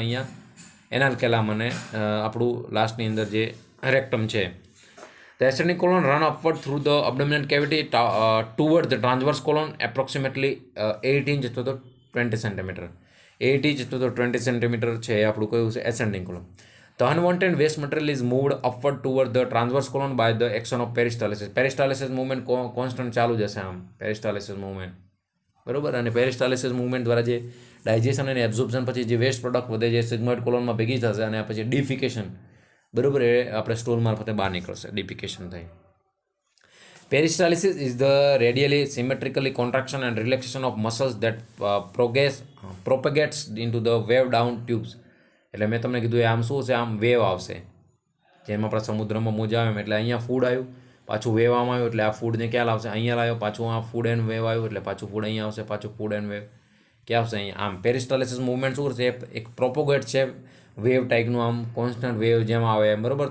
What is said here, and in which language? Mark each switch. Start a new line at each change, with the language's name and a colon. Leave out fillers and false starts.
Gujarati: અહીંયા એનાલ કેલામ અને આપણું લાસ્ટની અંદર જે રેક્ટમ છે.
English: The ascending colon run upward through the abdominal cavity toward the transverse colon approximately 8 inch
Gujarati: અથવા તો
English: 20 centimeter. 8 inch
Gujarati: અથવા તો
English: 20 centimeter
Gujarati: છે એ આપણું કયું છે?
English: ascending colon. The unwanted waste material is moved upward toward the transverse colon by the action of peristalsis. Peristalsis movement constant
Gujarati: ચાલુ જશે આમ.
English: peristalsis movement. બરોબર.
Gujarati: અને પેરિસ્ટાલિસિસ મૂવમેન્ટ દ્વારા જે ડાયજેશન અને એબ્ઝોર્પ્શન પછી જે વેસ્ટ પ્રોડક્ટ વધે જે સિગ્મોઇડ કોલોનમાં ભેગી થશે અને પછી ડિફિકેશન, બરાબર, એ આપણે સ્ટોલ મારફતે બહાર નીકળશે ડિફિકેશન થઈ.
English: Peristalsis is the radially symmetrically contraction and relaxation of muscles that propagates into the wave down tubes.
Gujarati: એટલે મેં તમને કીધું આમ શું છે, આમ વેવ આવશે, જેમ આપણા સમુદ્રમાં મોજા આવે એટલે અહીંયા ફૂડ આવ્યું, પાછું વેવ આમ આવ્યું એટલે આ ફૂડને ક્યાં લાવશે, અહીંયા લાવ્યો, પાછું આ ફૂડ એન્ડ વેવ આવ્યું એટલે પાછું ફૂડ અહીંયા આવશે, પાછું ફૂડ એન્ડ વેવ ક્યાં આવશે, અહીંયા. આમ પેરિસ્ટાલિસિસ મૂવમેન્ટ શું કરશે, એક પ્રોપોગેટ છે વેવ ટાઈપનું, આમ કોન્સ્ટન્ટ વેવ જેમ આવે એમ, બરાબર.